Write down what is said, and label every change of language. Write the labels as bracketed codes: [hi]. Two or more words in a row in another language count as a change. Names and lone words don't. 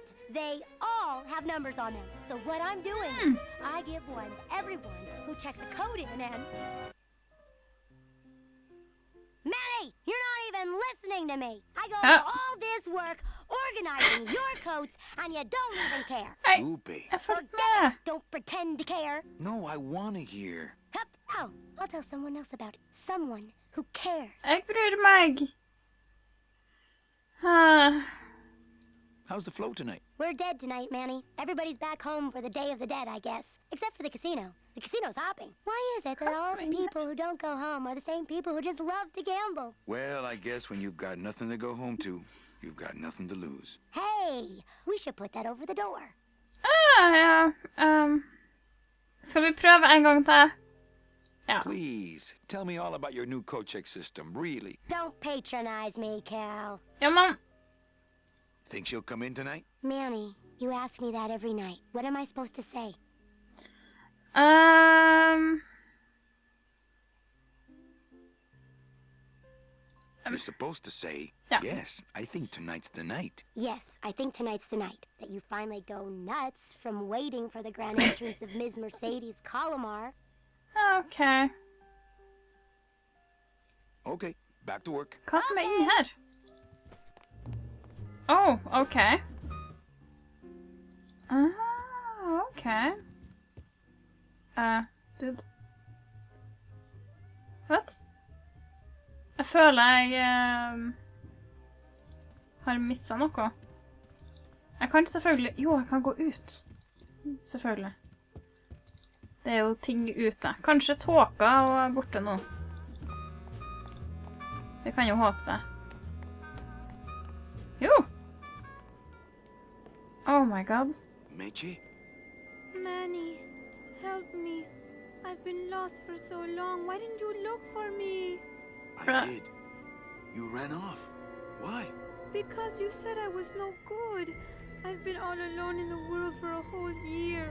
[en] They all have numbers on them. So what I'm doing is I give one to everyone who checks a code in and... Manny, you're not even listening to me. I go to all this work organizing your coats, and you don't even care. [no] Hei, Lupe. jeg fulgte [en] Forget [no] med. [en] it. Don't pretend to care. No, I want to hear. Hup. Oh, I'll tell someone else about it. Someone who cares. [no] Jeg bryr meg. Ah. [en] How's the flow tonight? We're dead tonight, Manny. Everybody's back home for the Day of the Dead, I guess. Except for the casino. The casino's hopping. Why is it that all the people who don't go home are the same people who just love to gamble? Well, I guess when you've got nothing to go home to, you've got nothing to lose. Hey, we should put that over the door. [no] Ja. Skal vi prøve en gang til? Ja. [en] Please, tell me all about your new coat check system, really. Don't patronize me, Cal. [no] Ja, men... [en] Think she'll come in tonight? Manny, you ask me that every night. What am I supposed to say? You're supposed to say, Yeah. yes, I think tonight's the night. Yes, I think tonight's the night that you finally go nuts from waiting for the grand entrance of Ms. Mercedes Colomar. Ok. Okay, back to work. [no] Hva som er inni her? [en] Oh, ok. [no] Ok. [en] Dude. What? [no] Jeg føler jeg har misset noe. Jeg kan selvfølgelig... Jo, jeg kan gå ut. Selvfølgelig. Det er jo ting ute. Kanskje tåka og borte nå. Vi kan jo håpe det. Jo! [en] Oh my god. Meche? Manny, help me. I've been lost for so long. Why didn't you look for me? I did. You ran off. Why? Because you said I was no good. I've been all alone in the world for a whole year.